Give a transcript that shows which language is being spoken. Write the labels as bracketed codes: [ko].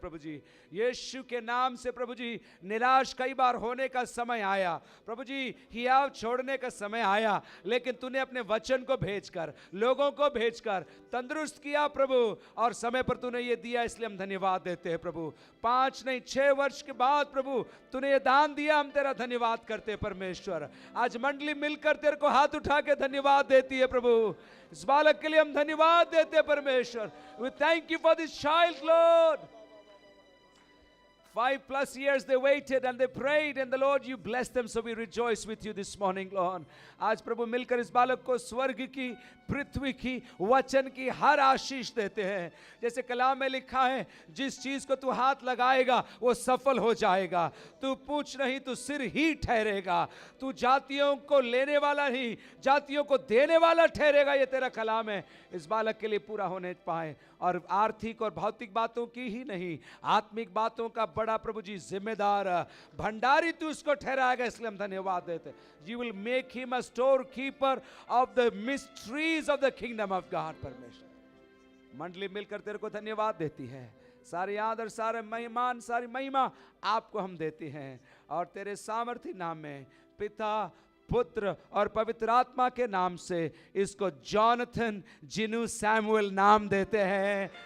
[hi] प्रभु जी यीशु के नाम से प्रभु जी निराश कई बार होने का समय आया, प्रभु जी हियाव छोड़ने का समय आया, लेकिन तूने अपने वचन को भेजकर, लोगों को भेजकर तंदुरुस्त किया प्रभु, और समय पर तूने ये दिया, इसलिए हम धन्यवाद देते हैं प्रभु. 5 नहीं 6 वर्ष के बाद प्रभु तूने ये दान दिया, हम तेरा धन्यवाद करते हैं परमेश्वर. आज मंडली मिलकर तेरे को हाथ उठा के धन्यवाद देती है प्रभु. इस बालक के लिए हम धन्यवाद देते हैं परमेश्वर. [en] We thank you for this child, Lord. 5+ years they waited and they prayed, and the Lord you blessed them, so we rejoice with you this morning, Lord. [hi] आज प्रभु मिलकर इस बालक को स्वर्ग की, पृथ्वी की, वचन की हर आशीष देते हैं. जैसे कलाम में लिखा है, जिस चीज को तू हाथ लगाएगा वो सफल हो जाएगा. तू पूछ नहीं, तू सिर ही ठहरेगा. तू जातियों को लेने वाला नहीं, जातियों को देने वाला ठहरेगा. ये तेरा कलाम है. इस बालक के लिए पूरा होने पाए, और आर्थिक और भौतिक बातों की ही नहीं, आत्मिक बातों का बड़ा प्रभु जी जिम्मेदार भंडारी तू उसको ठहराएगा. इसलिए हम धन्यवाद देते. [en] You will make him a storekeeper of the mysteries of the kingdom of God. [hi] परमेश्वर, मंडली मिलकर तेरे को धन्यवाद देती है. सारी आदर, सारे मेहमान, सारी महिमा आपको हम देते हैं, और तेरे सामर्थी नाम में, पिता, पुत्र और पवित्र आत्मा के नाम से इसको जॉनथन जिनू सैमुअल नाम देते हैं.